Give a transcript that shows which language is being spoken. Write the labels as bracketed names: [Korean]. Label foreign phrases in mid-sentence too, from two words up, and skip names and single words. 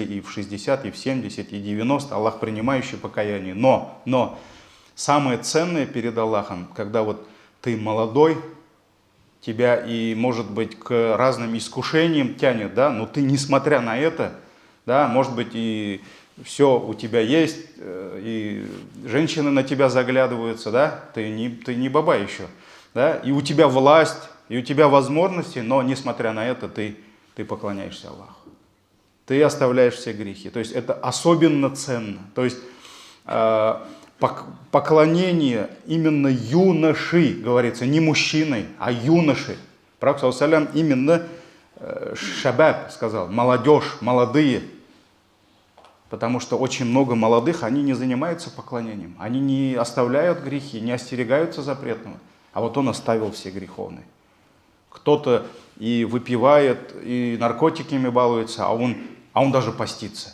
[Russian] и в 60, и в 70, и 90, Аллах принимающий покаяние, но самое ценное перед Аллахом, когда вот ты молодой, тебя и, может быть, к разным искушениям тянет, да, но ты, несмотря на это, да, может быть, и все у тебя есть, и женщины на тебя заглядываются, да, ты не баба еще, да, и у тебя власть, и у тебя возможности, но, несмотря на это, ты поклоняешься Аллаху. Ты оставляешь все грехи. То есть это особенно ценно. То есть поклонение именно юноши, говорится, не мужчины, а юноши. Пророк [Arabic] صلى الله عليه وسلم [Russian] именно шабаб сказал, молодежь, молодые. Потому что очень много молодых, они не занимаются поклонением, они не оставляют грехи, не остерегаются запретного. А вот он оставил все греховные. Кто-то и выпивает, и наркотиками балуется, а он даже постится.